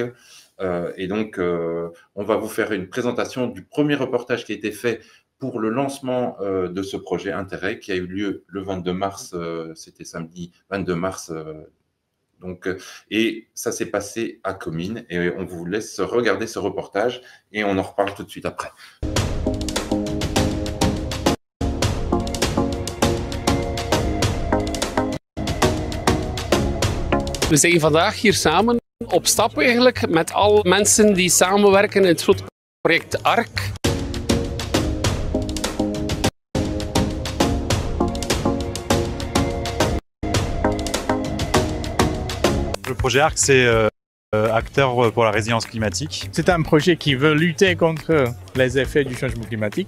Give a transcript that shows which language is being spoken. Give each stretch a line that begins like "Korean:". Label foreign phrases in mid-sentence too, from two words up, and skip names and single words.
French: Et donc, on va vous faire une présentation du premier reportage qui a été fait pour le lancement de ce projet Interreg, qui a eu lieu le 22 mars, c'était samedi 22 mars. Donc, et ça s'est passé à Comines, et on vous laisse regarder ce reportage et on en reparle tout de suite après.
Dutch: We zijn vandaag hier samen op stap eigenlijk met alle mensen die samenwerken in het grote project ARC.
French: Le projet ARC, c'est acteur pour la résilience climatique. C'est un projet qui veut lutter contre les effets du changement climatique.